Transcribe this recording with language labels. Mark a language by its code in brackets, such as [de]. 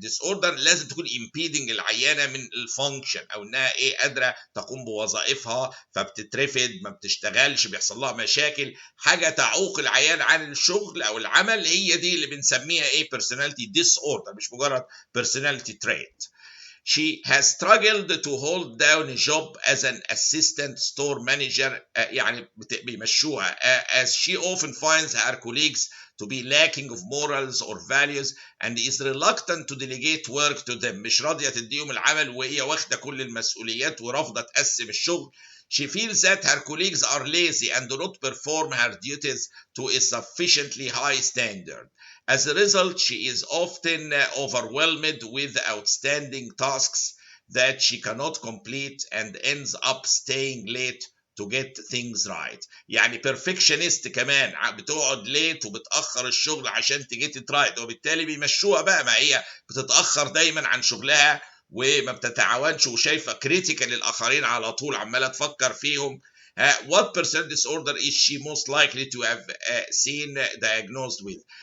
[ar] disorder لازم تكون impeding العيانه من الفانكشن، او انها قادره تقوم بوظائفها فبتترفد ما بتشتغلش بيحصل لها مشاكل، حاجه تعوق العيان عن الشغل او العمل، هي دي اللي بنسميها personality disorder مش مجرد personality trait. [en] She has struggled to hold down a job as an assistant store manager [ar] يعني بيمشوها [en] as she often finds her colleagues to be lacking of morals or values and is reluctant to delegate work to them. [ar] مش راضية تديهم العمل وهي واخدة كل المسؤوليات ورافضة تقسم الشغل. [en] She feels that her colleagues are lazy and do not perform her duties to a sufficiently high standard. As a result, she is often overwhelmed with outstanding tasks that she cannot complete and ends up staying late to get things right. [ar] يعني perfectionist كمان، بتقعد ليت وبتأخر الشغل عشان تجيت it right، وبالتالي بيمشوها بقى، ما هي بتتأخر دايما عن شغلها وما بتتعاونش وشايفه كريتيكال للاخرين على طول عماله تفكر فيهم. [en] what percent disorder is she most likely to have seen diagnosed with.